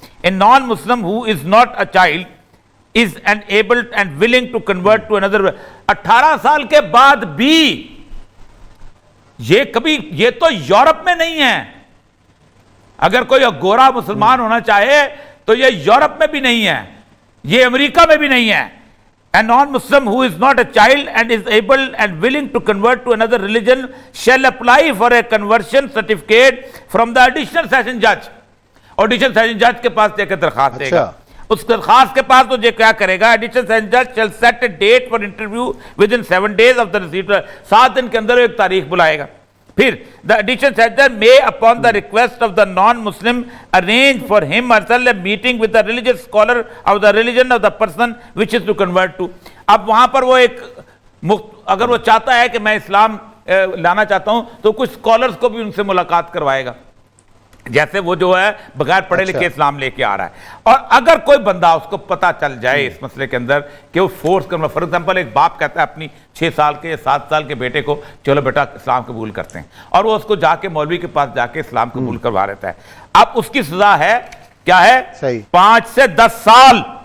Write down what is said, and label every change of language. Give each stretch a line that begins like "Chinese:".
English: A non-Muslim who is not a child is enabled and willing to convert to another.
Urdu: 18 سال کے بعد بھی یہ تو یورپ میں نہیں ہے. اگر کوئی گورا مسلمان ہونا چاہے تو یہ یورپ میں بھی نہیں ہے، یہ امریکہ میں بھی نہیں ہے.
English: A non-Muslim who is not a child and is able and willing to convert to another religion shall apply for a conversion certificate from the additional session judge. Additional session judge
Urdu: کے پاس جا کے درخواست دے گا. اس درخواست کے پاس تو یہ کیا کرے گا؟
English: Additional session judge shall set a date for interview within 7 days of the receipt.
Urdu: 7 دن کے اندر ایک تاریخ بلائے گا. پھر
English: the additional session judge may upon the request of the non-Muslim arrange for him or herself a meeting with the religious scholar of the religion of the person wishes to convert to.
Urdu: اب وہاں پر وہ ایک اگر وہ چاہتا ہے کہ میں اسلام لانا چاہتا ہوں تو کچھ اسکالرز کو بھی ان سے ملاقات کروائے گا. جیسے وہ جو ہے بغیر پڑھے لکھے اسلام لے کے آ رہا ہے. اور اگر کوئی بندہ اس کو پتہ چل جائے اس مسئلے کے اندر کہ وہ فورس کرنا,
English: for example
Urdu: ایک باپ کہتا ہے اپنی 6 سال کے یا 7 سال کے بیٹے کو چلو بیٹا اسلام قبول کرتے ہیں, اور وہ اس کو جا کے مولوی کے پاس جا کے اسلام قبول کروا لیتا ہے, اب اس کی سزا ہے کیا ہے, 5 سے 10 سال.